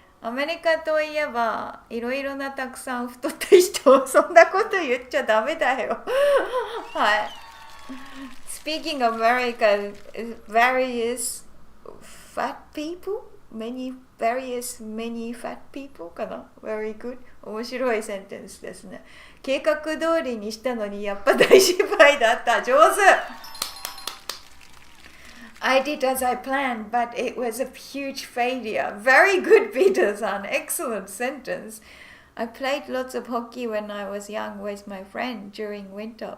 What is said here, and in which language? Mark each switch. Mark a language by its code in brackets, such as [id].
[ja] アメリカといえばいろいろなたくさん太った人そんなこと言っちゃダメだよはい。 [en] Speaking of America, various fat people? many fat people かな Very good [ja] 面白いセンテンスですね。計画通りにしたのにやっぱ大失敗だった。上手。 [en] I did as I planned, but it was a huge failure. Very good, Peter-san. Excellent sentence. I played lots of hockey when I was young with my friend during winter.